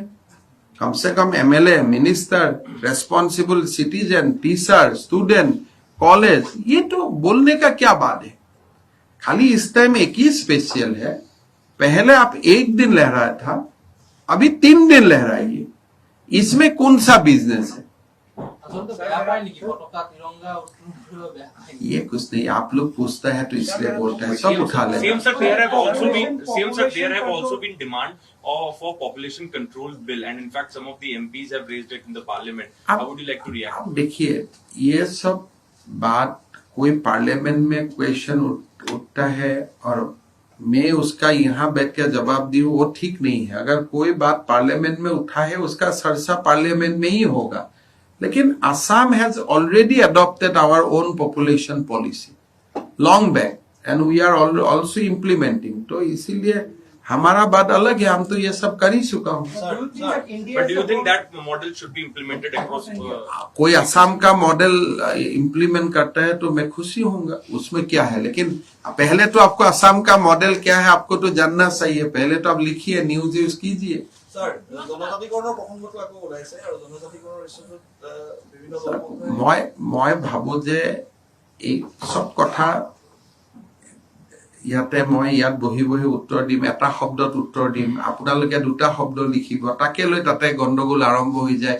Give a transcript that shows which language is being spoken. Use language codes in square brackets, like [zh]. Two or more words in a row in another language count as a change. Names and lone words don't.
[hi] कम से कम एमएलए, मिनिस्टर, [en] responsible citizen, [hi] टीचर, स्टूडेंट, कॉलेज, ये तो बोलने का क्या बात है। खाली इस टाइम एक ही स्पेशल है, पहले आप एक दिन लहराया था, अभी 3 दिन लहराइए, इसमें कौन सा बिजनेस है। [as] আচলতে বেয়া পায় নেকি পতাকা তিৰংগা উত্তোলন কৰিব বেয়া পায় নেকি? [hi] ये कुछ नहीं, आप लोग पूछता है तो इसलिए बोलता है, सब उठा ले। [en] Same sir, there have also been demand for population control bill, and in fact some of the MPs have raised it in the parliament. How would you like to react? [hi] अब देखिए, ये सब बात कोई पार्लियामेंट में क्वेश्चन उठता है और मैं उसका यहाँ बैठ के जवाब दूं, वो ठीक नहीं है। अगर कोई बात पार्लियामेंट में उठा है, उसका चर्चा पार्लियामेंट में ही होगा। लेकिन [en] Assam has already adopted our own population policy long back and we are also implementing, [hi] तो इसीलिए हमारा बात अलग है, हम तो ये सब कर ही चुका हूँ। [en] But do you think that model should be implemented across? [hi] कोई असम का मॉडल इम्प्लीमेंट करता है तो मैं खुशी होऊंगा, उसमें क्या है। लेकिन पहले तो आपको असम का मॉडल क्या है आपको तो जानना चाहिए। पहले तो आप लिखिए, [en] news use [hi] कीजिए। [as] স্যার, জনজাতিকৰণৰ প্ৰসংগটো আকৌ ওলাইছে আৰু জনজাতিকৰণৰ ইস্যুত বিভিন্ন দলপন্থাই মই ভাবো যে এই সব কথা ইয়াতে মই ইয়াত বহি বহি উত্তৰ দিম, এটা শব্দত উত্তৰ দিম, আপোনালোকে দুটা শব্দ লিখিব, তাকে লৈ তাতে গণ্ডগোল আৰম্ভ হৈ যায়।